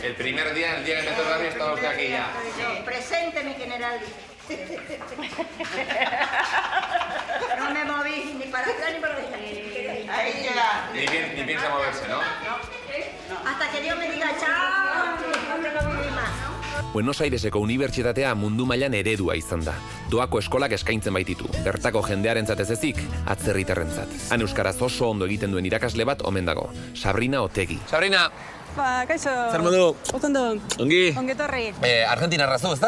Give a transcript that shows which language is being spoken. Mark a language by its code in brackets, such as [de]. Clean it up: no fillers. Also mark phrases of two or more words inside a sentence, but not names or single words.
[es] El primer día, el día que empezó el barrio, estaba usted aquí ya. Presente, mi general. No me moví ni para atrás ni para adelante. Ahí llega. Ni piensa moverse, ¿no? Hasta que Dios me diga chao, no viví más. [eu] Buenos Aireseko unibertsitatea mundu mailan eredua izan da. Doako eskolak eskaintzen baititu, bertako jendearentzat ez ezik, atzerritarrentzat. Han euskaraz oso ondo egiten duen irakasle bat omen dago, Sabrina Otegi. Sabrina! Kaixo. Zer modu? Otondo. Ongi? Ongetorri. Argentinarra zu, ez da?